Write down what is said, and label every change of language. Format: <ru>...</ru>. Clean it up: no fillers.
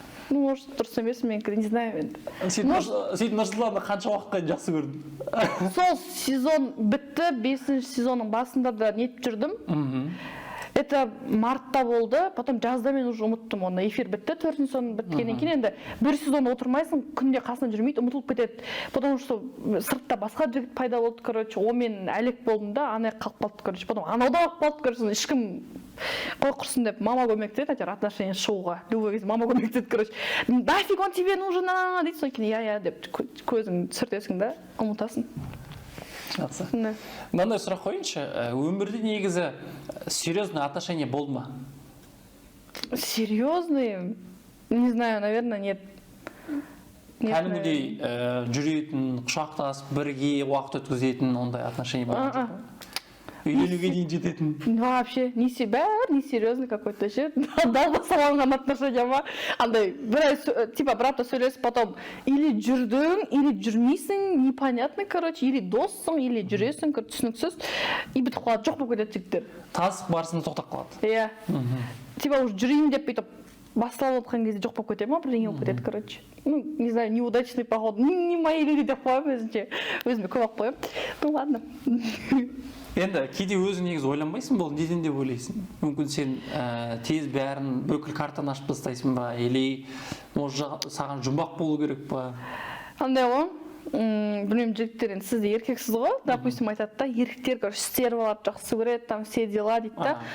<ru>Ну, может,</ru> <kk>дұрыс емес, мен</kk> <ru>не знаю</ru> <kk>енді. Сен Нұрсұлтанды қанша уақытқа жақсы көрдің? Сол сезон бітті, 5-ші сезонның басында да нетіп жүрдім.</kk> <ru>Это</ru> <kk>мартта болды,</kk> <ru>потом</ru> <kk>жазда мен</kk> <ru>уже</ru> <kk>ұмыттым оны. Эфир бітті, 4-ші сезон біткеннен кейін енді бір сезон отырмайсың, күнде қасынан жүрмейді, ұмытылып кетеді.</kk> <ru>Потому что</ru> <kk>сыртта басқа жігіт пайда болды,</kk> <ru>короче,</ru> <kk>онымен әлек болдым да, ана қалып қалды, короче. Потом анау да қалып қалды,</kk> <ru>короче,</ru> <kk>ешкім қой құрсын деп мама көмектеді, әйтеуір отношения шығуға. Любой кезде мама көмектеді,</kk> <ru>короче. Нафиг он тебе нужен,</ru> <kk>дейді, содан кейін я деп көзің сүртесің да, ұмытасың. Жақсы. Мынандай сұрақ қойыншы, өмірде негізі серьезный отношение болды ма?</kk> <ru>Серьезный? Не знаю, наверное, нет.</ru> <kk>Кәдімгідей жүретін, құшақтасып, бірге уақыт өткізетін ондай отношение болды ма? Үйленуге дейін жететін.</kk> <ru>Вообще,</ru> <kk>бәрі</kk> <ru>не серьезный какой-то</ru> <kk>ше. Далба салынған отношения ма? Андай,</kk> <ru>типа,</ru> <kk>бір апта сөйлесіп,</kk> <ru>потом или</ru> <kk>жүрдің, или жүрмейсің,</kk> <ru>непонятно, короче, или</ru> <kk>доссың, или жүресің, түсініксіз, и бітіп қалады, жоқ болып кетеді жігіттер. Танысып барысында тоқтап қалады. Иә.</kk> <ru>Типа, уже</ru> <kk>жүрейін деп бүйтіп, басталып отқан кезде жоқ болып кетеді ма, бірдеңе болып кетеді,</kk> <ru>короче. Ну, не знаю, неудачный поход, не мои люди</ru> <kk>деп қоямын өзінше. Өзіме көп алып қоямын.</kk> <ru>Ну, ладно.</ru> <kk>Енді кейде өзің негізі ойланбайсың, бұл неден деп ойлайсың? Мүмкін сен тез бәрін бүкіл картаны ашып тастайсың ба,</kk> <ru>или может</ru> <kk>саған жұмбақ болу керек па? Андай ғой, білмеймін, жігіттер енді сіз де еркексіз ғой,</kk> <ru>допустим,</ru> <kk>айтады да, еркектер,</kk> <ru>короче,</ru> <kk>стерваларды жақсы көреді,</kk> <ru>там все дела</ru> <kk>дейді да.</kk>